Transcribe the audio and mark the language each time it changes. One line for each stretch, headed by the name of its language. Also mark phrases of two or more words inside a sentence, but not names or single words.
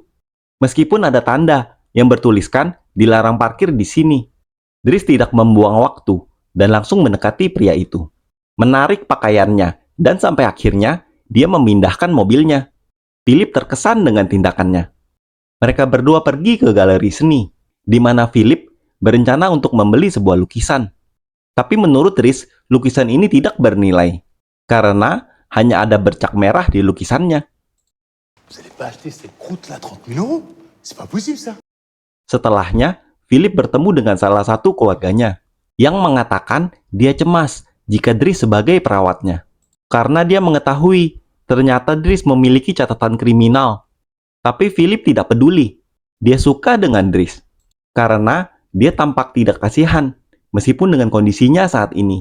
Indonesian: Meskipun ada tanda yang bertuliskan dilarang parkir di sini, Dries tidak membuang waktu dan langsung mendekati pria itu, menarik pakaiannya, dan sampai akhirnya dia memindahkan mobilnya. Philip terkesan dengan tindakannya. Mereka berdua pergi ke galeri seni, di mana Philip berencana untuk membeli sebuah lukisan. Tapi menurut Dries, lukisan ini tidak bernilai, karena hanya ada bercak merah di lukisannya.
French: Vous allez pas acheter cette croûte là 30 000 €? C'est pas possible ça.
Indonesian: Setelahnya, Philip bertemu dengan salah satu keluarganya, yang mengatakan dia cemas jika Dries sebagai perawatnya. Karena dia mengetahui ternyata Dries memiliki catatan kriminal. Tapi Philip tidak peduli. Dia suka dengan Dries karena dia tampak tidak kasihan meskipun dengan kondisinya saat ini.